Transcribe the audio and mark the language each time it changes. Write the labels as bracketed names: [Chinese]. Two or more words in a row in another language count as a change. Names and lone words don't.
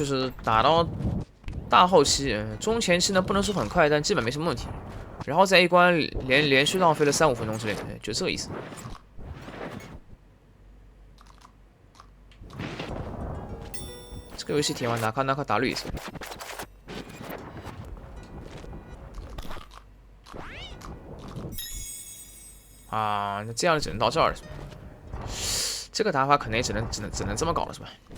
[Chinese] 就是打到大后期，中前期呢不能说很快，但基本没什么问题。然后在一关连续浪费了3-5分钟之类的，就这个意思。这个游戏体验完 [Japanese] なかなかだるいです。 [Chinese] 啊，那这样只能到这儿了，是吧？这个打法可能也只能这么搞了，是吧？